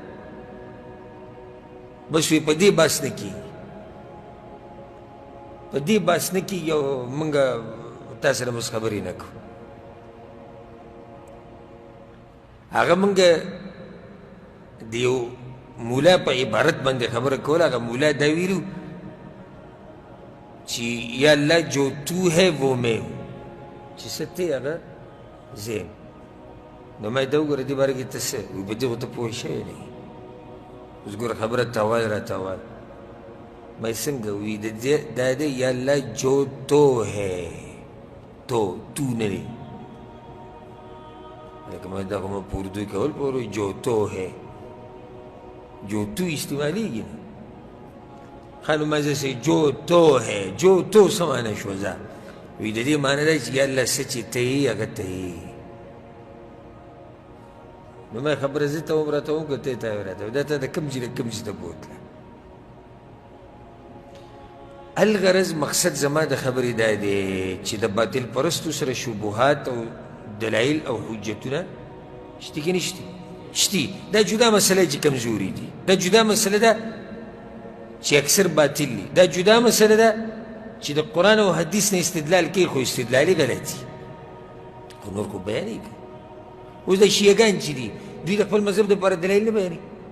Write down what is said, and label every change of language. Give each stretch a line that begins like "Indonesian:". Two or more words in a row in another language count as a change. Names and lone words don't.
Pashto: بس وی په دې بحث نه کېږي په دې بحث نه کېږي او موږ تا سره بس خبرې نه کوو هغه موږ د یو مولا په عبارت باندې خبره کوله هغه مولا دا ویلو چې یا الله
Urdu: جو تو ہے وہ میں ہوں
Pashto: چې څه ته هغه زه یم نو ما دا وګوره دې باره کې ته څه وي په دې خو ته پوه شوی نه اوس ګوره خبره تاوال را تاوال ما څنګه وي دا دی یا الله
Urdu: جو تو ہے
Pashto: تو نه دی لکه ما دا خو ما په اردو کې اول پوه
Urdu: جو تو ہے جو تو
Pashto: استعمالیږي نه ښه نو ما زه
Urdu: جو تو ہے جو تو
Pashto: څه معنی شوه ځه وی د دې معنی دی چې یا الله څه چې ته یې هغه ته یې نو ما خبره زه ته هم راته وکړه ته یې ته راته دا ته د کوم ځای نه کوم ځای ته بوتله الغرض مقصد زما د خبرې دا دی چې د باطل پرستو سره شبهات او دلایل او حجتونه شته که نشته شتي دا جدا مسله چې کمزوري دي دا جدا مسله ده چې اکثر باطل دي دا جدا مسله ده چې د قرآن او حدیث نه استدلال کوي خو استدلالي غلطي خو نور خو بیانوي که اوس د شیعګان چې دي دوی د خپل مذهب دپاره دلایل نه بیانوي